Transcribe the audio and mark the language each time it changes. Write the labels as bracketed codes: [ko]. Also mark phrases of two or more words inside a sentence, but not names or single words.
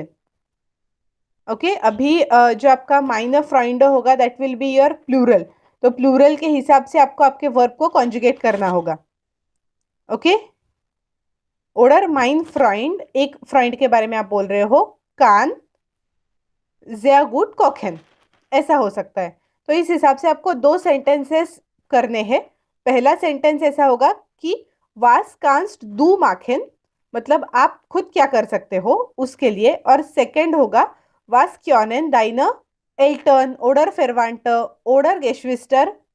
[hi] ओके, अभी जो आपका माइनर फ्रेंड होगा [en] that will be your plural, [hi] तो प्लूरल के हिसाब से आपको आपके वर्ब को कॉन्जुगेट करना होगा। ओके, [de] oder mein Freund, [hi] एक फ्रेंड के बारे में आप बोल रहे हो, [de] kann sehr gut kochen, [hi] ऐसा हो सकता है। तो इस हिसाब से आपको दो सेंटेंसेस करने हैं। पहला सेंटेंस ऐसा होगा कि [de] was kannst du machen, [hi] मतलब आप खुद क्या कर सकते हो उसके लिए, और सेकंड होगा [de] was können deine Eltern oder verwandt oder Geschwister.